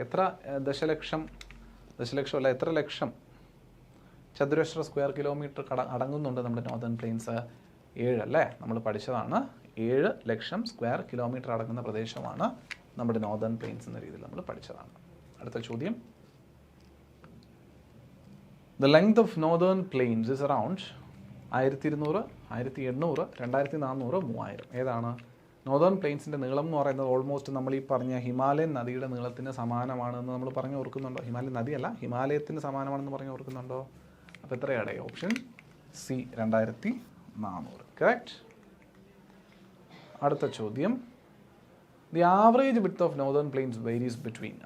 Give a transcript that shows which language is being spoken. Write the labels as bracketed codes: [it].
[ml] എത്ര ദശലക്ഷം അല്ല എത്ര ലക്ഷം ചതുരശ്ര സ്ക്വയർ കിലോമീറ്റർ അടങ്ങുന്നുണ്ട് നമ്മുടെ നോർത്തേൺ പ്ലെയിൻസ്? 7 അല്ലേ? നമ്മൾ പഠിച്ചതാണ്. 7 ലക്ഷം സ്ക്വയർ കിലോമീറ്റർ അടങ്ങുന്ന പ്രദേശമാണ് നമ്മുടെ നോർത്തേൺ പ്ലെയിൻസ് എന്ന രീതിയിൽ നമ്മൾ പഠിച്ചതാണ്. അടുത്ത ചോദ്യം [en] The length of northern plains is around 1200, 1800, 2400, 3000. [ml] ഏതാണ്? നോർത്തേൺ പ്ലെയിൻസിൻ്റെ നീളം എന്ന് പറയുന്നത് ഓൾമോസ്റ്റ് നമ്മൾ ഈ പറഞ്ഞ ഹിമാലയൻ നദിയുടെ നീളത്തിന് സമാനമാണെന്ന് നമ്മൾ പറഞ്ഞ് ഓർക്കുന്നുണ്ടോ? ഹിമാലയൻ നദിയല്ല, ഹിമാലയത്തിന് സമാനമാണെന്ന് പറഞ്ഞ് ഓർക്കുന്നുണ്ടോ? അപ്പോൾ എത്രയാണ് ഓപ്ഷൻ സി 2400. കറക്റ്റ്. അടുത്ത ചോദ്യം, [en] The average width of northern plains varies between.